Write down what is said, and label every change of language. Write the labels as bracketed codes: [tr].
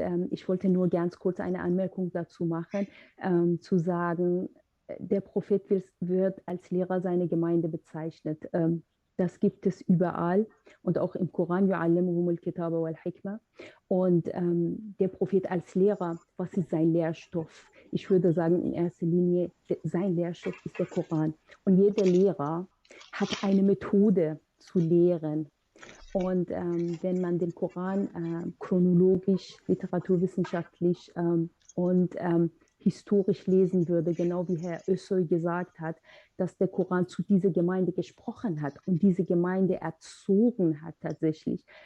[de] Ich wollte nur ganz kurz eine Anmerkung dazu machen, zu sagen, der Prophet wird als Lehrer seiner Gemeinde bezeichnet. Das gibt es überall und auch im Koran, [ar] يُعَلِّمُهُمُ الْكِتَابَ وَالْحِكْمَةَ. [de] Und der Prophet als Lehrer, was ist sein Lehrstoff? Ich würde sagen, in erster Linie, sein Lehrstoff ist der Koran. Und jeder Lehrer hat eine Methode zu lehren. Und wenn man den Koran chronologisch, literaturwissenschaftlich und historisch lesen würde, genau wie Herr Özsoy gesagt hat, dass der Koran zu dieser Gemeinde gesprochen hat und diese Gemeinde erzogen hat tatsächlich.